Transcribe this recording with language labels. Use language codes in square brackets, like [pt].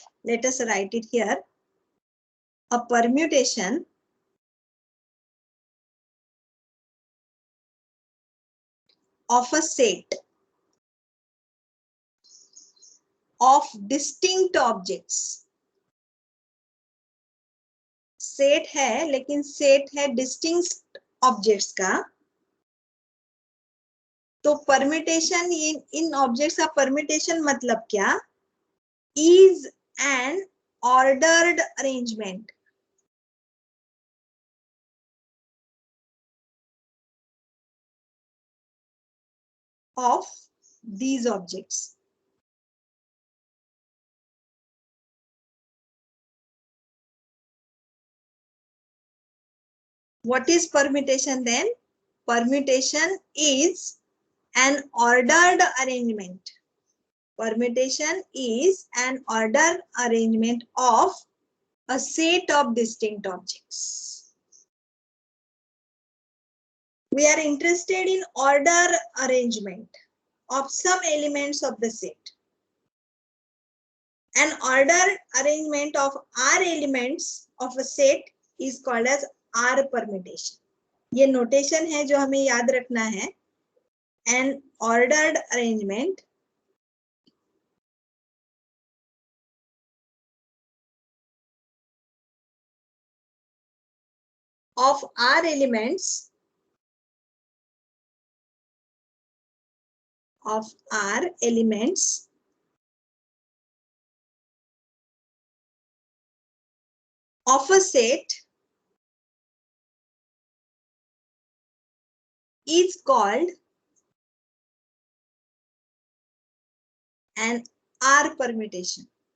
[en] Let us write it here. A permutation of a set of distinct objects. [hi] Set है लेकिन set है distinct objects का. तो permutation, इन objects का permutation मतलब क्या? [en] Is an ordered arrangement of these objects. What is permutation then? Permutation is an ordered arrangement. Permutation is an ordered arrangement of a set of distinct objects. We are interested in order arrangement of some elements of the set. An order arrangement of R elements of a set is called as R permutation. [hi] ये notation है जो हमें याद रखना है. [en] An ordered arrangement of R elements of a set is called an R permutation.